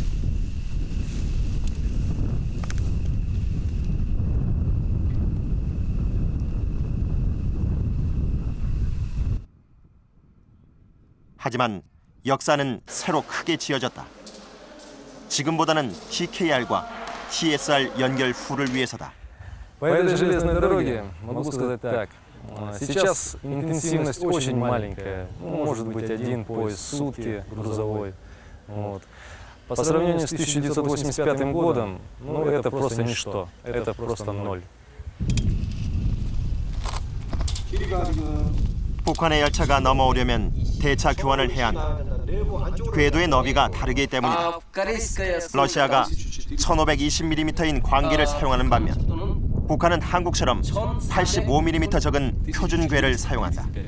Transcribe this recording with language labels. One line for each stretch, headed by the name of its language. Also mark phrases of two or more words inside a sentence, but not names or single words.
Korean: 하지만 역사는 새로 크게 지어졌다. 지금보다는 TKR과 TSR 연결 후를 위해서다.
Russian: По этой железной дороге могу сказать так. Сейчас интенсивность очень маленькая, может быть 1 поезд в сутки грузовой. Вот. По сравнению с 1985 годом, ну это просто ничто, это просто ноль.
Korean: 북한의 열차가 넘어오려면 대차 교환을 해야 한다. 궤도의 너비가 다르기 때문이다. 러시아가 1520mm인 광기를 사용하는 반면 북한은 한국처럼 85mm 적은 표준 궤를 사용한다.